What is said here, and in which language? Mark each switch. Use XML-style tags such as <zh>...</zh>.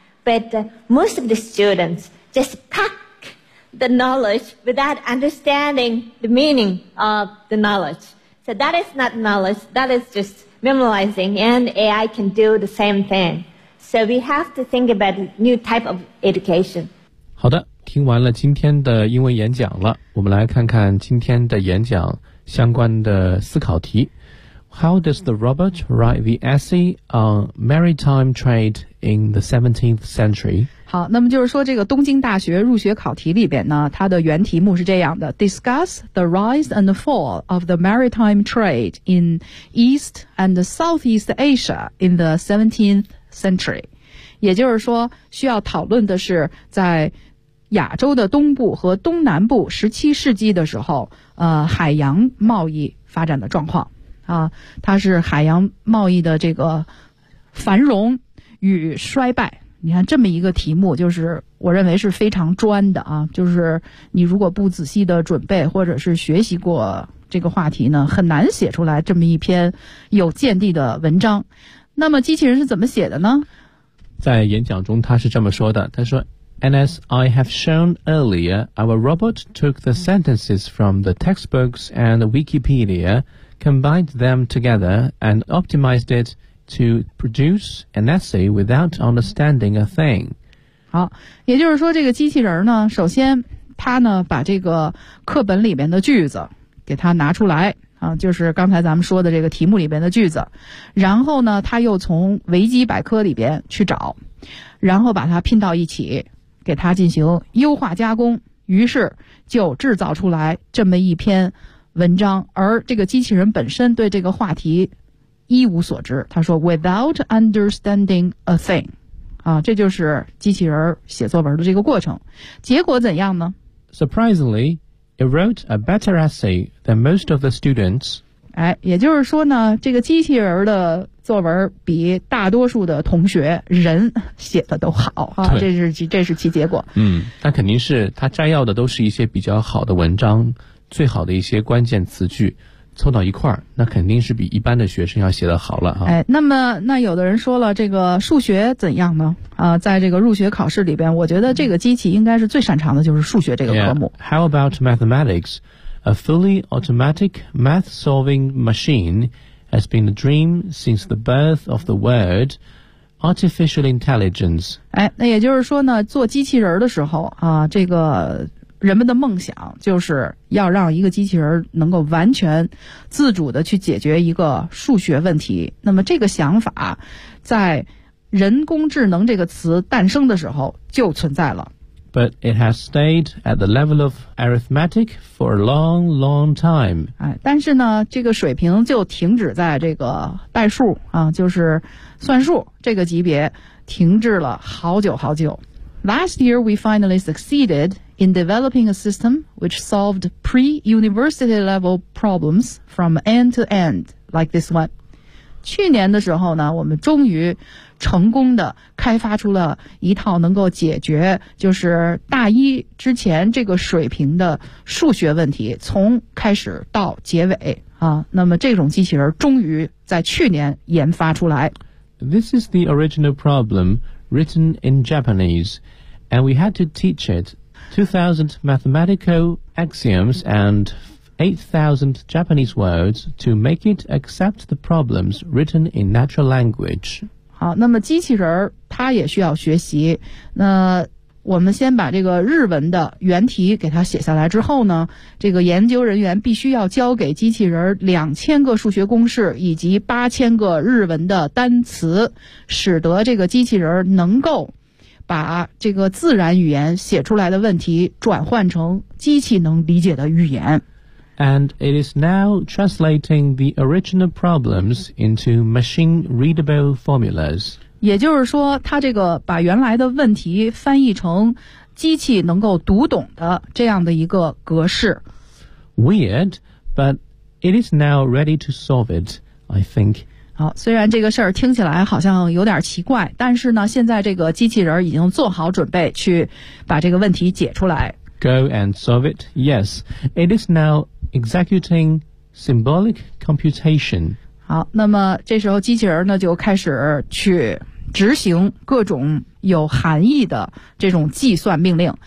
<en>But most of the students just pack the knowledge without understanding the meaning of the knowledge. So that is not knowledge, that is just memorizing, and AI can do the same thing. So we have to think about a new type of education.</en> <zh>好的，听完了今天的英文演讲了，我们来看看今天的演讲相关的思考题。</zh> <en>How does the robot write the essay on maritime trade in the 17th century?</en> <zh>好，那么就是说这个东京大学入学考题里边呢，它的原题目是这样的</zh> <en>Discuss the rise and fall of the maritime trade in East and Southeast Asia in the 17th century.</en> <zh>也就是说需要讨论的是在亚洲的东部和东南部17世纪的时候海洋贸易发展的状况。啊，它是海洋贸易的这个繁荣与衰败。你看这么一个题目，就是我认为是非常专的啊。就是你如果不仔细的准备，或者是学习过这个话题呢，很难写出来这么一篇有见地的文章。那么机器人是怎么写的呢？在演讲中，他是这么说的：他说</zh> <en>And as I have shown earlier, our robot took the sentences from the textbooks and Wikipedia, combined them together, and optimized it to produce an essay without understanding a thing.</en> <zh>好，也就是说这个机器人呢，首先它呢把这个课本里面的句子给它拿出来啊，就是刚才咱们说的这个题目里面的句子，然后呢它又从维基百科里边去找，然后把它拼到一起，给它进行优化加工，于是就制造出来这么一篇文章。而这个机器人本身对这个话题一无所知，他说</zh> <en>without understanding a thing</en> <zh>啊，这就是机器人写作文的这个过程。结果怎样呢？</zh> <en>Surprisingly, it wrote a better essay than most of the students.</en> <zh>哎，也就是说呢，这个机器人的作文比大多数的同学人写的都好啊，这是其结果。嗯，那肯定是他摘要的都是一些比较好的文章，最好的一些关键词句。凑到一块儿，那肯定是比一般的学生要写得好了啊。哎，那有的人说了，这个数学怎样呢？在这个入学考试里边，我觉得这个机器应该是最擅长的就是数学这个科目。</zh> <en>Yeah. How about mathematics? A fully automatic math-solving machine has been a dream since the birth of the word artificial intelligence.</en> <zh>哎，那也就是说呢，做机器人的时候啊，这个人们的梦想就是要让一个机器人能够完全自主的去解决一个数学问题。那么这个想法在人工智能这个词诞生的时候就存在了。</zh> <en>But it has stayed at the level of arithmetic for a long, long time.</en> <zh>哎，但是呢，这个水平就停止在这个代数啊，就是算术这个级别停滞了好久好久。</zh> <en>Last year, we finally succeeded in developing a system which solved pre-university level problems from end to end, like this one.</en> <zh>去年的时候呢，我们终于成功的开发出了一套能够解决就是大一之前这个水平的数学问题，从开始到结尾啊。那么这种机器人终于在去年研发出来。</zh> <en>This is the original problem. Written in Japanese, and we had to teach it 2,000 mathematical axioms and 8,000 Japanese words to make it accept the problems written in natural language.</en> <zh>好，那么机器人儿它也需要学习。那我们先把这个日文的原题给它写下来之后呢，这个研究人员必须要交给机器人2000个数学公式以及8000个日文的单词，使得这个机器人能够把这个自然语言写出来的问题转换成机器能理解的语言。</zh> <en>And it is now translating the original problems into machine-readable formulas.</en> <zh>也就是说，他这个把原来的问题翻译成机器能够读懂的这样的一个格式。</zh> <en>Weird, but it is now ready to solve it, I think.</en> <zh>好，虽然这个事儿听起来好像有点奇怪，但是呢，现在这个机器人已经做好准备去把这个问题解出来。</zh> <en>Go and solve it, yes. It is now executing symbolic computation.</en> <zh>好，那么这时候机器人呢就开始去执行各种有含义的这种计算命令。</zh>